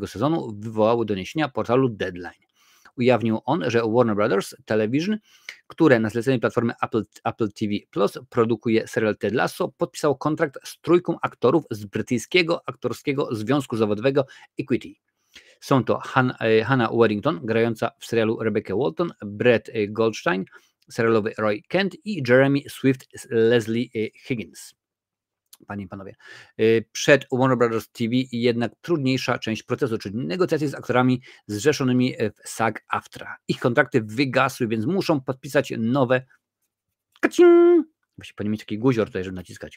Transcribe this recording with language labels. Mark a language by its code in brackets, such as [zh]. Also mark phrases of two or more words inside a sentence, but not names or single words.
[pl] sezonu wywołały doniesienia portalu Deadline. Ujawnił on, że Warner Bros. Television, które na zlecenie platformy Apple TV Plus produkuje serial Ted Lasso, podpisało kontrakt z 3 aktorów z brytyjskiego aktorskiego związku zawodowego Equity. Są to Hannah Waddington, grająca w serialu Rebecca Walton, Brett Goldstein, serialowy Roy Kent i Jeremy Swift Leslie Higgins. Panie i panowie, przed Warner Bros. TV jednak trudniejsza część procesu, czyli negocjacje z aktorami zrzeszonymi w SAG-AFTRA. Ich kontrakty wygasły, więc muszą podpisać nowe. Musi pani mieć taki guzior tutaj, żeby naciskać.